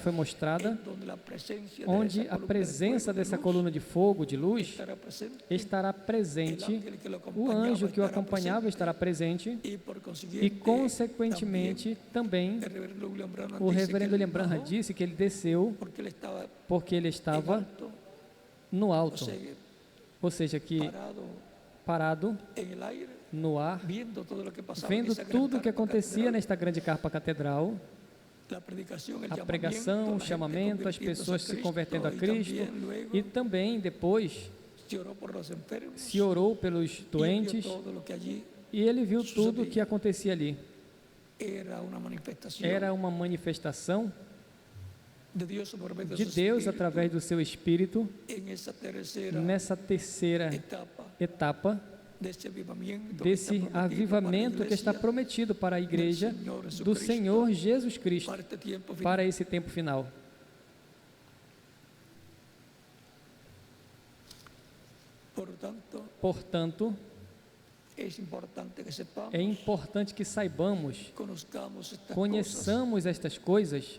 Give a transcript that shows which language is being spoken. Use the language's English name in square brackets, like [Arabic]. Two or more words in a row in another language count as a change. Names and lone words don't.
[Portuguese] foi mostrada, onde a presença dessa coluna de fogo, de luz, estará presente, o anjo que o acompanhava estará presente e, consequentemente, também o reverendo William Branham disse que ele desceu porque ele estava no alto, ou seja, que parado no ar, [Spanish] viendo todo lo que pasaba en [Portuguese] vendo [Spanish] esa gran [Portuguese] tudo o que [Spanish] carpa [Portuguese] acontecia [Spanish] catedral, [Portuguese] nesta grande carpa catedral, [Spanish] la predicación, el [Portuguese] a [Spanish] llamamiento, [Portuguese] pregação, [Spanish] la [Portuguese] o [Spanish] gente [Portuguese] chamamento, as [Spanish] convirtiéndose [Portuguese] pessoas se convertendo a [Spanish] y [Portuguese] Cristo, [Spanish] también luego [Portuguese] e também depois [Spanish] se oró por los enfermos, [Portuguese] se orou pelos [Spanish] y él vio [Portuguese] doentes, [Spanish] todo lo que allí [Portuguese] e ele viu tudo o que acontecia ali. [Spanish] era una manifestación [Portuguese] Era uma manifestação [Spanish] de Dios por medio de su [Portuguese] Deus [Spanish] Espíritu [Portuguese] através do seu Espírito [Spanish] en esa tercera [Portuguese] nessa terceira etapa [Spanish] desse avivamiento, [Portuguese] desse [Spanish] que está prometido [Portuguese] avivamento para a que está igreja prometido para a igreja Senhor do Jesus Senhor Jesus Cristo [Spanish] para este tiempo final. [Portuguese] para esse tempo final. Portanto, é importante que saibamos, conheçamos estas coisas.